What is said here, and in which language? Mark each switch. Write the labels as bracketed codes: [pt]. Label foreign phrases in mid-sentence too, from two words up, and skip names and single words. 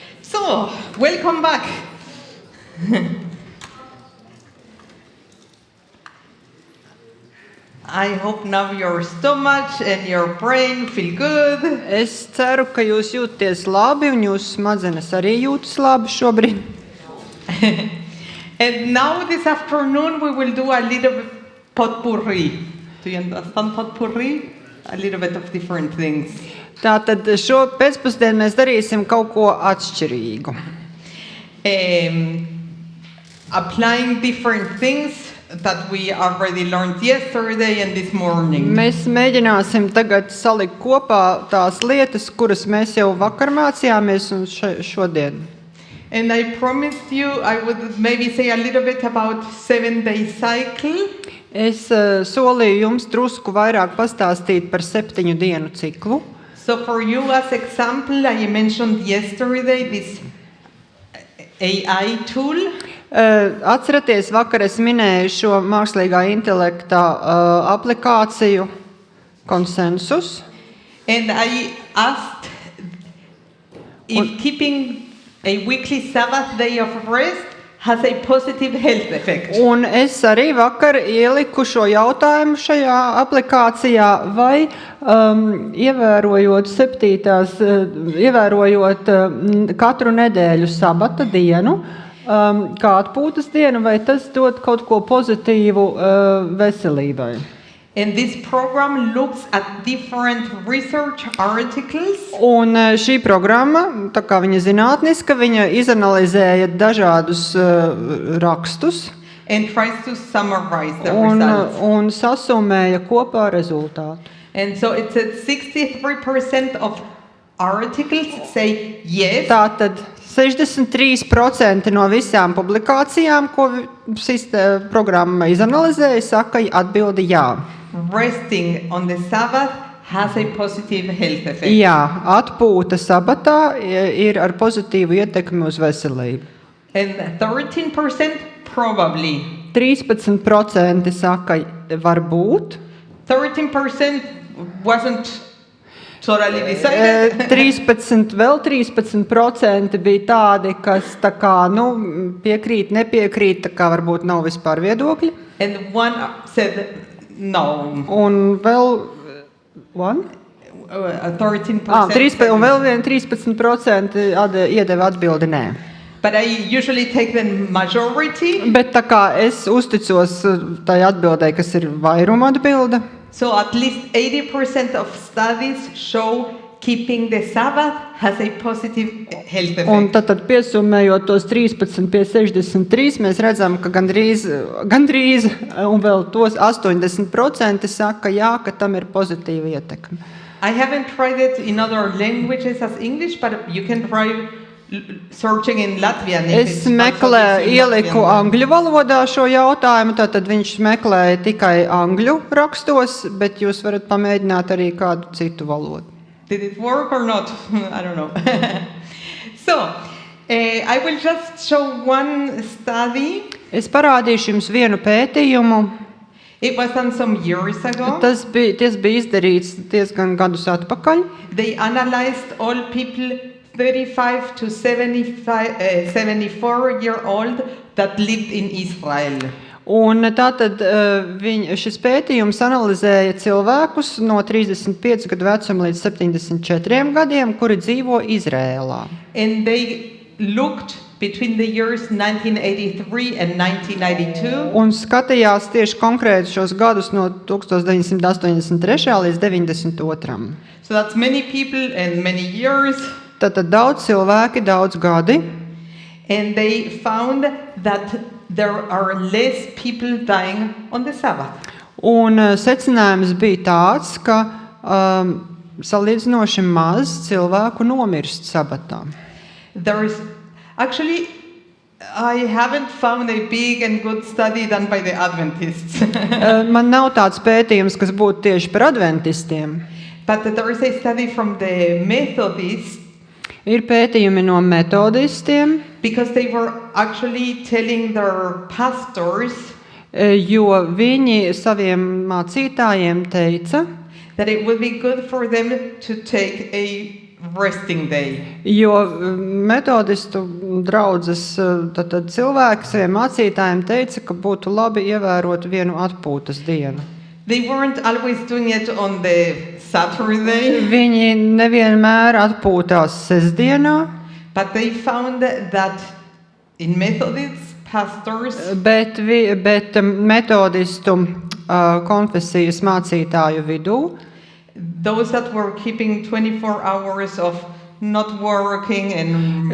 [en] So, welcome back. I hope now your stomach and your brain feel good. [lv] Es ceru, ka jūs jūtaties labi un jūsu smadzenes arī jūtas labi šobrīd. [en] And now this afternoon we will do a little potpourri. Do you understand potpourri? A little bit of different things. [lv] Tātad šo pēcpusdienu mēs darīsim kaut ko atšķirīgu. [en] Applying different things that we already learned yesterday and this morning. [lv] Mēs mēģināsim tagad salikt kopā tās lietas, kuras mēs jau vakar mācījāmies un šodien. [en] And I promised you I would maybe say a little bit about 7-day cycle. [lv] Es solīju jums drusku vairāk pastāstīt par 7 dienu ciklu. [en] So for you as example, I mentioned yesterday this AI tool. [lv] Atceraties, vakar es minēju šo mākslīgā intelekta aplikāciju Consensus. [en] And I asked if keeping a weekly Sabbath day of rest has a positive health effect. [lv] Un es arī vakar ieliku šo jautājumu šajā aplikācijā, vai ievērojot katru nedēļu sabata dienu, kā atpūtas dienu, vai tas dod kaut ko pozitīvu veselībai. [en] And this program looks at different research articles. [lv] Un šī programma, tā kā viņa zinātniska, viņa izanalizēja dažādus rakstus [en] And tries to summarize the results. [lv] un sasumēja kopā rezultātu. [en] And so it said 63% of articles say yes. [lv] Tātad 63% no visām publikācijām, ko programma izanalizēja, saka atbildi jā. [en] Resting on the Sabbath has a positive health effect. [lv] Jā, atpūta sabatā ir ar pozitīvu ietekmi uz veselību. [en] And 13% probably. [lv] 13% saka varbūt. [en] 13% wasn't totally decided. [lv] 13% bija tādi, kas tā kā, piekrīt, nepiekrīt, tā kā varbūt nav vispār viedokļi. [en] And one said no. [lv] Un vēl 13%. Un vēl 13% iedeva atbildi nē. [en] But I usually take the majority. [lv] Bet tā kā es uzticos tai atbildei, kas ir vairuma atbilde. [en] So at least 80% of studies show keeping the Sabbath has a positive health effect. [lv] Un tad piesumējot tos 13 pie 63, mēs redzam, ka gandrīz un vēl tos 80% saka jā, ka tam ir pozitīva ietekme. [en] I haven't tried it in other languages as English, but you can try searching in Latvian. [lv] Es ieliku angļu valodā šo jautājumu, tātad viņš meklēja tikai angļu rakstos, bet jūs varat pamēģināt arī kādu citu valodu. [en] Did it work or not? I don't know. So, I will just show one study. [lv] Es parādīšu jums vienu pētījumu. [en] It was done some years ago. [lv] Tas bija izdarīts diezgan gadus atpakaļ. [en] They analyzed all people 35 to 74-year-old that lived in Israel. [lv] Un tātad šis pētījums analizēja cilvēkus no 35 gadu vecuma līdz 74 gadiem, kuri dzīvo Izrēlā. [en] And they looked between the years 1983 and 1992. [lv] Un skatījās tieši konkrēti šos gadus no 1983 līdz 92. [en] So that's many people and many years. [lv] Tātad daudz cilvēki, daudz gadi. [en] And they found that there are less people dying on the Sabbath. [lv] Un secinājums bija tāds, ka salīdzinoši maz cilvēku nomirst sabatā. [en] Actually, I haven't found a big and good study done by the Adventists. [lv] Man nav tāds pētījums, kas būtu tieši par adventistiem. [en] But there is a study from the Methodists. [lv] Ir pētījumi no metodistiem. [en] Because they were actually telling their pastors. [lv] Jo viņi saviem mācītājiem teica. [en] That it would be good for them to take a resting day. [lv] Jo metodistu draudzes tad cilvēki saviem mācītājiem teica, ka būtu labi ievērot vienu atpūtas dienu. [en] They weren't always doing it on the Saturday, [lv] Viņi nevienmēr atpūtās sestdienā, [en] but they found that in Methodist pastors, [lv] bet metodistu konfesijas mācītāju vidū [en] those that were keeping 24 hours of not working and